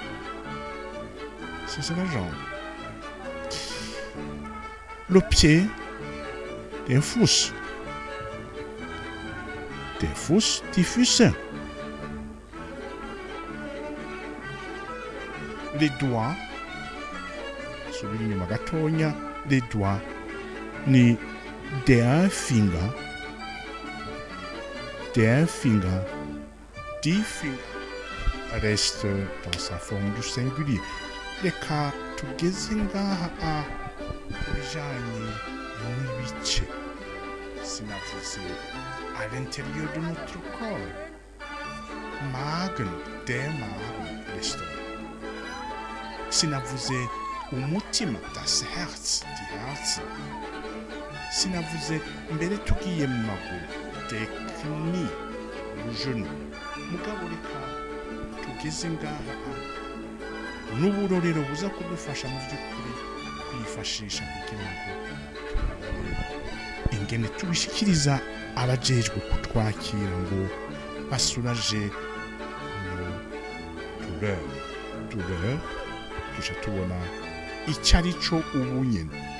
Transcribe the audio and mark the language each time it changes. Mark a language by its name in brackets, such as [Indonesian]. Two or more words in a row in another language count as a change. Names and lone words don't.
[French] C'est la jambe. Le pied, [German] der Fuß. Der Fuß, die Füße. [French] Les doigts, [Rundi] subiri inyuma gatonya, [French] les doigts ni [German] der Finger, die Finger [French] reste dans sa forme du singulier. [Rundi] Reka tugeze ngaha kubijanye n'ibice sinavuze [French] à l'intérieur de notre corps. [German] Magen, der Magen, [French] l'estomac. [Rundi] Sinavuze umutima, [German] das Herz, die Herzen. [Rundi] Sinavuze mbere tugiye mu maguru, [German] des knie, [French] le genou. [Rundi] Mugabo reka tugeze ngaha n'uburorero buza kudufasha mu by'ukuri kwifashisha kugira ngo ingene tubishikiriza abajejwe kutwakira ngo basuraje douleur tuja tubona icyo ari cyo ubu nyine.